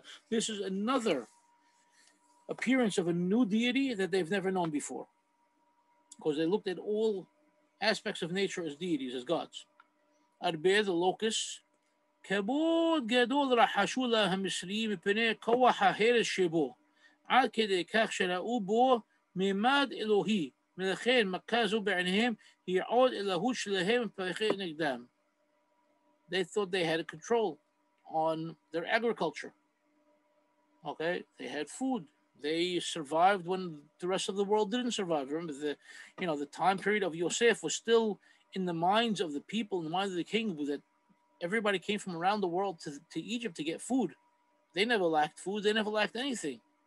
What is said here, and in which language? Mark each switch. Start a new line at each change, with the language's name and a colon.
English: This is another appearance of a new deity that they've never known before, because they looked at all aspects of nature as deities, as gods.
Hebrew: Arbe,
English: the locusts,
Hebrew: כבוד גדול רחשו לה המצרים מפני כוח ההרס שבו, עד כדי כך שראו בו ממד אלוהי, ולכן מכה זו בעיניהם היא עוד אלוהות שלהם מפחד נגדם.
English: They thought they had control on their agriculture. Okay, they had food. They survived when the rest of the world didn't survive. Remember, the time period of Yosef was still in the minds of the people, in the minds of the king, that everybody came from around the world to Egypt to get food. They never lacked food. They never lacked anything.